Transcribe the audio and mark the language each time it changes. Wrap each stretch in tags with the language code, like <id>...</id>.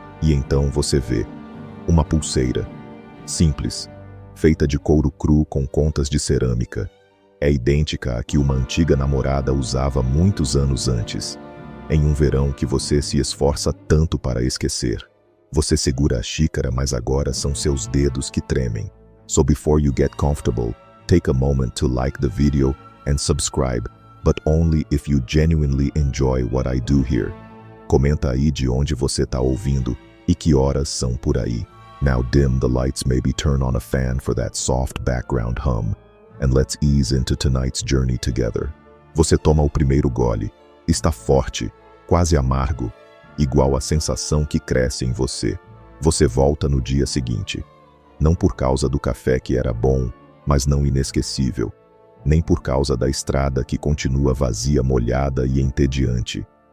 <pt>E então você vê uma pulseira, simples, feita de couro cru com contas de cerâmica. É idêntica à que uma antiga namorada usava muitos anos antes, em um verão que você se esforça tanto para esquecer. Você segura a xícara, mas agora são seus dedos que tremem.</pt> <en>So before you get comfortable, take a moment to like the video and subscribe, but only if you genuinely enjoy what I do here.</en> <pt>Comenta aí de onde você está ouvindo e que horas são por aí.</pt> <en>Now dim the lights, maybe turn on a fan for that soft background hum, and let's ease into tonight's journey together.</en> <pt>Você toma o primeiro gole. Está forte, quase amargo, igual a sensação que cresce em você. Você volta no dia seguinte. Não por causa do café que era bom, mas não inesquecível. Nem por causa da estrada que continua vazia, molhada e entediante.</pt>